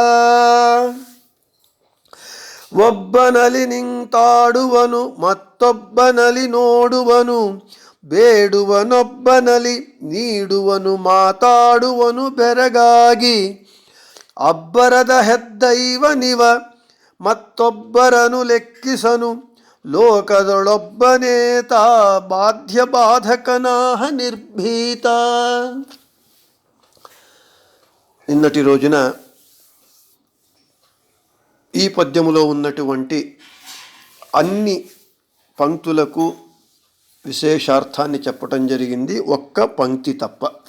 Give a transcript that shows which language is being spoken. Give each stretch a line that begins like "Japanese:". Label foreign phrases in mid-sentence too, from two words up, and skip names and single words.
Kannada: ಒಬ್ಬನಲಿ ನಿಂತಾಡುವನು ಮತ್ತೊಬ್ಬನಲಿ ನೋಡುವನು ಬೇಡುವನೊಬ್ಬನಲಿ ನೀಡುವನು ಮಾತಾಡುವನು ಬೆರಗಾಗಿ ಅಬ್ಬರದ ಹೆದ್ದೈವನಿವ ಮತ್ತೊಬ್ಬರನು ಲೆಕ್ಕಿಸನು ಲೋಕದೊಳೊಬ್ಬನೇತ ಬಾಧ್ಯ ಬಾಧಕನಾಹ ನಿರ್ಭೀತ.
Telugu: నిన్నటి రోజున ఈ పద్యములో ఉన్నటువంటి అన్ని పంక్తులకు విశేషార్థాన్ని చెప్పటం జరిగింది, ఒక్క పంక్తి తప్ప.